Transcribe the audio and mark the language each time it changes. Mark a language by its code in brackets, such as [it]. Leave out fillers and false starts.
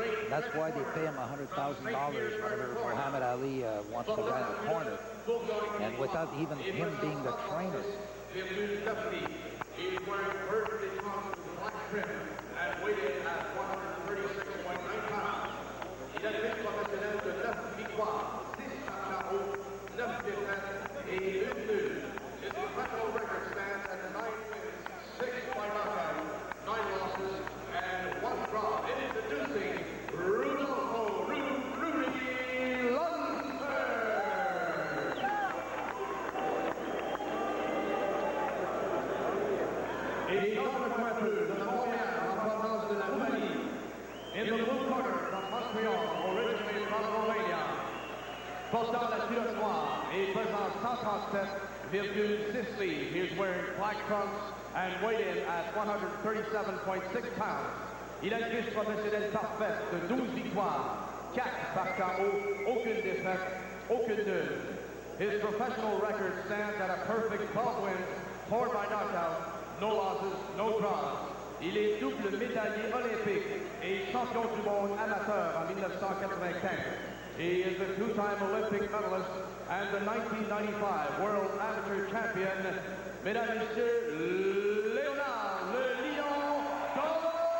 [en] That's why they pay him $100,000 whenever Muhammad Ali wants the guy in the corner. And without even him being the trainer. He's wearing perfectly constant black trim and weighted at 136.9 pounds. [fr] Il a été professionnel de 9 victoires, 6 KO, 9 défaites et 1 nulle. [en] His professional record stands at 9 wins, 6 by knockout, 9 losses, and 1 draw. Introducing Rudolfo Rudy Lunsford. [fr] Et dans le pointu de la Montréal, en provenance de la Roumanie. [en] In the blue corner from Montreal, originally from Romania. [fr] Portant la culotte noire et pesant 137,6 livres. [en] He is wearing black trunks and weighed in at 137.6 pounds. [fr] Il a une fiche professionnelle parfaite de 12 victoires, 4 par KO, aucune défaite, aucune nulle. [en] His professional record stands at a perfect 12 wins, 4 by knockout, no losses, no draws. [fr] Il est double médaillé olympique et champion du monde amateur en 1995. [en] He is a two-time Olympic medalist and the 1995 World Amateur Champion. [fr] Mesdames et messieurs, Leonard, le Lion Dorin!